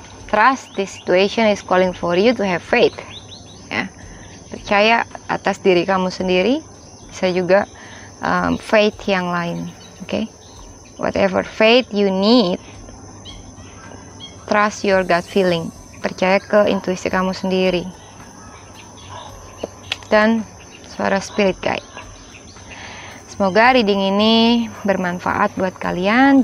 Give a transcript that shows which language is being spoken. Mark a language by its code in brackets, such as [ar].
[en] Trust this situation is calling for you to have faith. [id] Ya, percaya atas diri kamu sendiri, bisa juga faith yang lain. [en] Oke, whatever faith you need, trust your gut feeling. [id] Percaya ke intuisi kamu sendiri dan suara spirit guide. Semoga reading ini bermanfaat buat kalian.